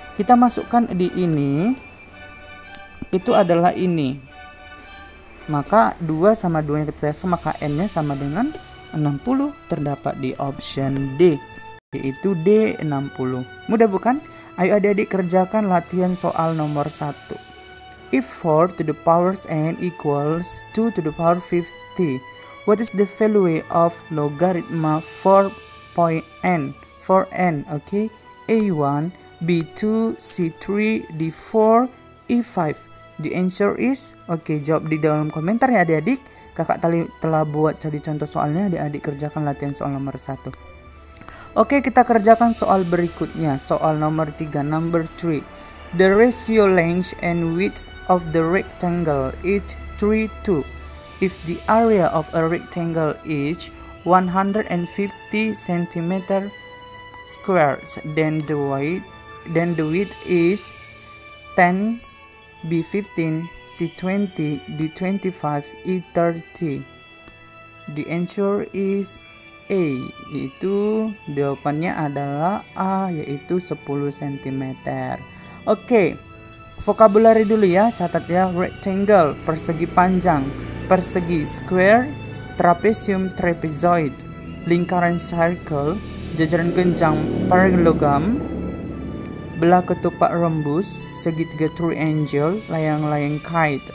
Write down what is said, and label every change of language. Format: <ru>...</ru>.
<id>Kita masukkan di ini, itu adalah ini. Maka 2 sama 2 yang kita sama, maka N-nya sama dengan 60, terdapat di option D, yaitu D 60. Mudah bukan? Ayo adik-adik kerjakan latihan soal nomor 1.</id> <en>If 4 to the power n equals 2 to the power 50, what is the value of logarithm 4n? Okay, A1, B2, C3, D4, E5. The answer is, okay,</en> <id>jawab di dalam komentar ya adik-adik. Kakak telah buat jadi contoh soalnya, adik-adik kerjakan latihan soal nomor 1. Oke, kita kerjakan soal berikutnya. Soal nomor 3,</id> <en>number 3. The ratio length and width of the rectangle is 3:2. If the area of a rectangle is 150 cm squared, then the width is 10, B 15, C 20, D 25, E 30. The answer is A,</en> <id>yaitu jawabannya adalah A, yaitu 10 cm. Oke, vocabulary dulu ya, catat ya. Rectangle, persegi panjang, persegi square, trapezium, trapezoid, lingkaran circle, jajaran genjang, parallelogram, belah ketupat rembus, segitiga triangle, layang-layang kite.</id>